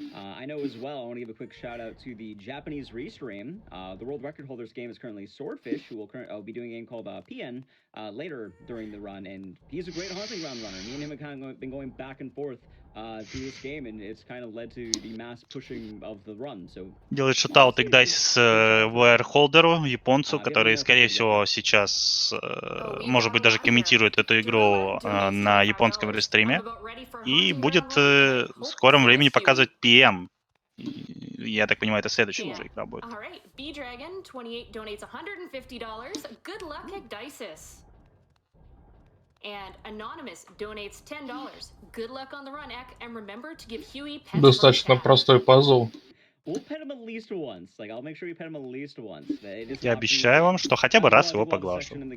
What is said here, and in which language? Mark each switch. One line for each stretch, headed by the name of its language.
English: I know as well, I want to give a quick shout out to the Japanese Restream. The world record holder's game is currently Swordfish, who will be doing a game called PN later during the run, and he's a great Haunting Ground runner. Me and him have kind of been going back and forth through this game, and it's kind of led to the mass pushing of the run. So
Russian: Делает шутаут Игдайсис VR-холдеру, японцу, который, скорее всего, сейчас, может быть, даже комментирует эту игру на японском рестриме. И будет в скором времени показывать PM. Я так понимаю, это следующая уже игра будет.
English: B-Dragon28 donates $150. Good luck, Icdisis. And Anonymous donates $10. Good luck on the run, Ek, and remember to give Huey pets.
Russian: Достаточно простой пазл.
English: We'll pet him at least once. Like, I'll make sure we pet him at least once.
Russian: Я обещаю вам, что хотя бы раз его поглажу.